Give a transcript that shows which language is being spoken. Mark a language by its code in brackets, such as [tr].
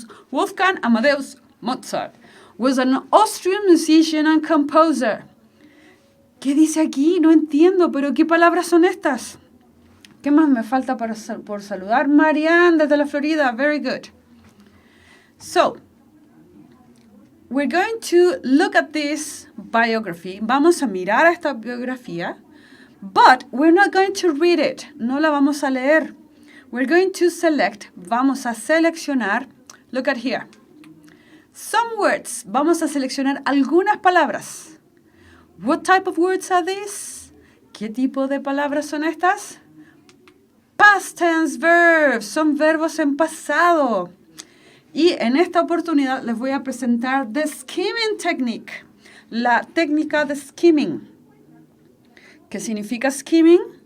[en] Wolfgang Amadeus Mozart was an Austrian musician and composer. [es] ¿Qué dice aquí? No entiendo, pero ¿qué palabras son estas? ¿Qué más me falta por saludar? Marianne desde la Florida. [en] Very good. So, we're going to look at this biography. [es] Vamos a mirar a esta biografía. [en] But we're not going to read it. [es] No la vamos a leer. [en] We're going to select. [es] Vamos a seleccionar. [en] Look at here. Some words. [es] Vamos a seleccionar algunas palabras. [en] What type of words are these? [es] ¿Qué tipo de palabras son estas? [en] Past tense verbs. [es] Son verbos en pasado. Y en esta oportunidad les voy a presentar [en] the skimming technique. [es] La técnica de skimming. ¿Qué significa skimming?